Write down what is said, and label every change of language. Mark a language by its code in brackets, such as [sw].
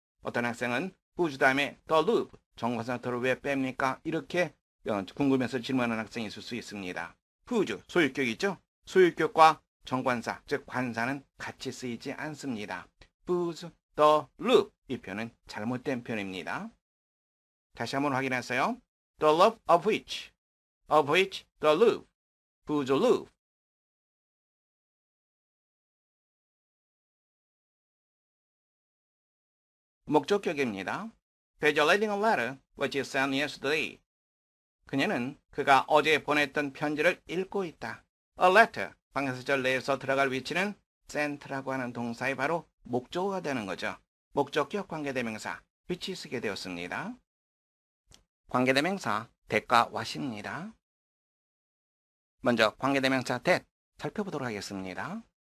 [ko] 어떤 학생은 whose 다음에 [en] the roof, [ko] 정관사 더를 왜 뺍니까? 이렇게 궁금해서 질문하는 학생이 있을 수 있습니다. whose, 소유격이죠. 소유격과 정관사, 즉 관사는 같이 쓰이지 않습니다. [en] whose, the roof, [ko] 이 표현은 잘못된 표현입니다. 다시 한번 확인하세요. [en] The roof of which, the roof, whose roof. [ko] 목적격입니다. [en] He's reading a letter which he sent yesterday. [ko] 그녀는 그가 어제 보냈던 편지를 읽고 있다. [en] A letter, [ko] 관계사절 내에서 들어갈 위치는 sent라고 하는 동사의 바로 목적어가 되는 거죠. 목적격 관계대명사 which 쓰게 되었습니다. 관계대명사 that과 what입니다. 먼저 관계대명사 that 살펴보도록 하겠습니다.